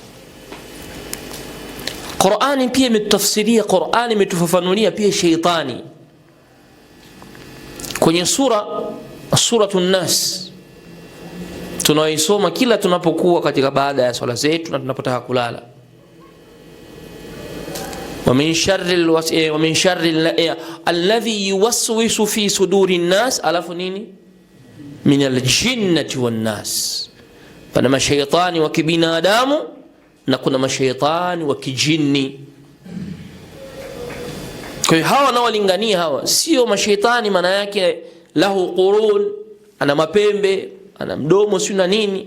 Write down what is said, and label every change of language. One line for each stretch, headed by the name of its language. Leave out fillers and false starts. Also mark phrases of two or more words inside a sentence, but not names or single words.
Swahili: Qur'ani pia imetafsiria, Qur'ani imetufafanulia pia shaytani kwenye Suratun Nas tunaoisoma kila tunapokuwa katika baada ya swala zetu na tunapotaka kulala.
Arabic: ومن شر الذي يوسوس في صدور الناس,
Swahili: alafu nini?
Arabic: من الجنة والناس.
Swahili: Pana mashaitani wa kibinadamu na kuna mashaitani wa kijini. Kwa hiyo hawa naowalingania hawa sio mashaitani maana yake
Arabic: له قرون,
Swahili: ana mapembe, ana mdomo si na nini.